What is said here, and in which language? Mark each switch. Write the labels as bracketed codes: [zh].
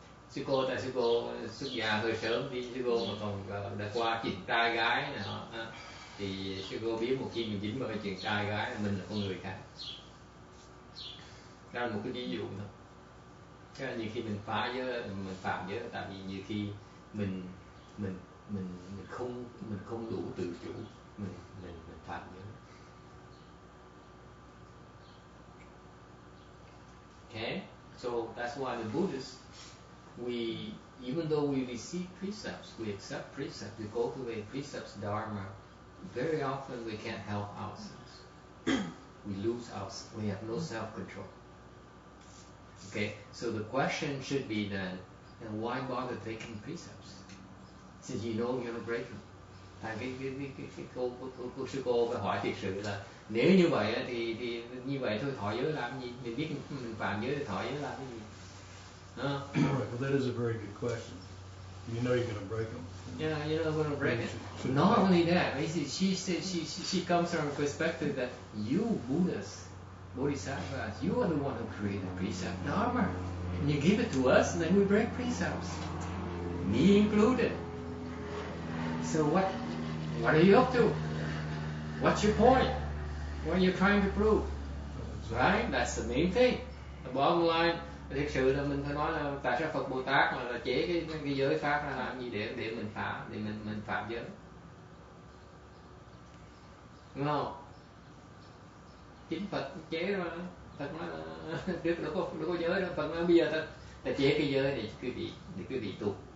[vi] Sư cô xuất gia hơi sớm đi, sư cô mà còn đã qua chuyện trai gái này thì sư cô biết một khi mình dính vào cái chuyện trai gái mình là con người khác. Đó là một cái ví dụ thôi. Thế là nhiều khi mình phá giới, mình phạm giới tại vì nhiều khi mình không đủ tự chủ, mình phạm giới. [en] Okay, so that's why the Buddhists, even though we receive precepts, we accept precepts, we cultivate precepts, Dharma, very often we can't help ourselves. We have no self-control. Okay, so the question should be then, and why bother taking precepts? Since you know you're gonna break them. [vi] Cái cô sư cô phải hỏi thiệt sự là nếu như vậy thì như vậy thôi thọ giới làm gì? Mình biết mình phạm giới thì thọ giới làm cái gì? [en] Right, well, that is a very good question. You know you're going to break them. Yeah, you're not going to break it. Not only that, she said she comes from a perspective that you Buddhas, Bodhisattvas, you are the one who created precept Dharma, and you give it to us, and then we break precepts, me included. So what are you up to? What's your point? What are you trying to prove? Right? That's the main thing. The bottom line. [vi] Thực sự là mình phải nói là tại sao Phật Bồ Tát mà là chế cái giới pháp ra làm gì để mình phạm giới, đúng không? Chính Phật chế ra, Phật nói là trước đâu có giới đâu, Phật nói bây giờ ta chế cái giới để quý vị tu.